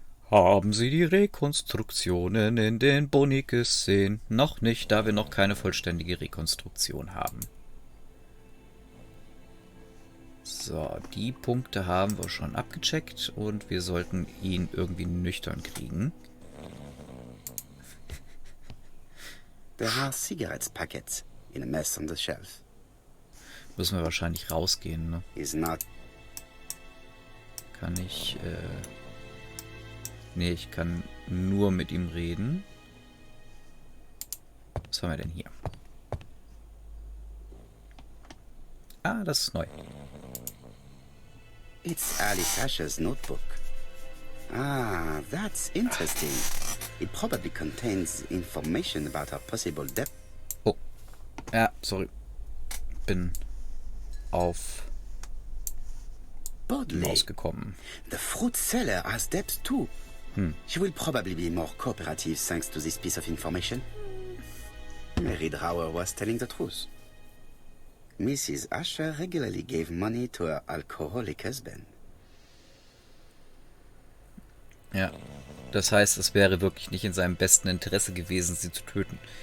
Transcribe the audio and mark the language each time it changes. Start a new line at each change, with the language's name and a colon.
German: Haben Sie die Rekonstruktionen in den Boni gesehen? Noch nicht, da wir noch keine vollständige Rekonstruktion haben. So, die Punkte haben wir schon abgecheckt und wir sollten ihn irgendwie nüchtern kriegen.
English: There are cigarettes packets in a mess on the shelf.
German: Müssen wir wahrscheinlich rausgehen, ne?
English: Is not.
German: Kann ich, nee, ich kann nur mit ihm reden. Was haben wir denn hier? Ah, das ist neu.
English: It's Alice Asher's notebook. Ah, that's interesting. It probably contains information about our possible debt.
German: Oh, ja, sorry. Bin auf rausgekommen.
English: The fruit seller has debts too. She will probably be more cooperative thanks to this piece of information. Mary Drower was telling the truth. Mrs. Asher regularly gave money to her alcoholic husband.
German: Ja, das heißt, es wäre wirklich nicht in seinem besten Interesse gewesen, sie zu töten.